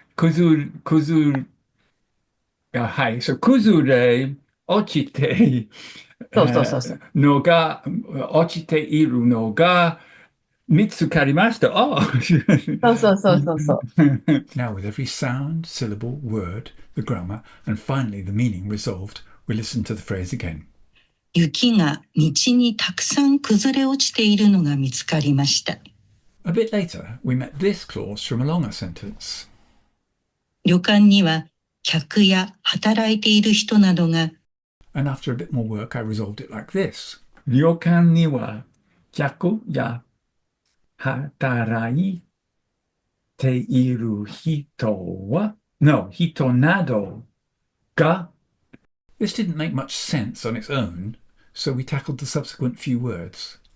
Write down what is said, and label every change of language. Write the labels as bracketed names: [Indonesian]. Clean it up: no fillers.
[Japanese] くず、はい。そう、くずれ、落ちて、そうそうそうそう。のが、落ちているのが見つかりました。 Oh! そうそうそうそうそう。 [English] Now, with every sound, syllable, word, the grammar, and finally the meaning resolved, we listen to the phrase again. [Japanese] 雪が道にたくさん崩れ落ちているのが見つかりました。 [English] A bit later, we met this clause from a longer sentence. [Japanese] 旅館には客や働いている人などが [English] And after a bit more work, I resolved it like this. [Japanese] 旅館には客や働いている人は [English] No, [Japanese] 人などが [English] This didn't make much sense on its own, so we tackled the subsequent few words.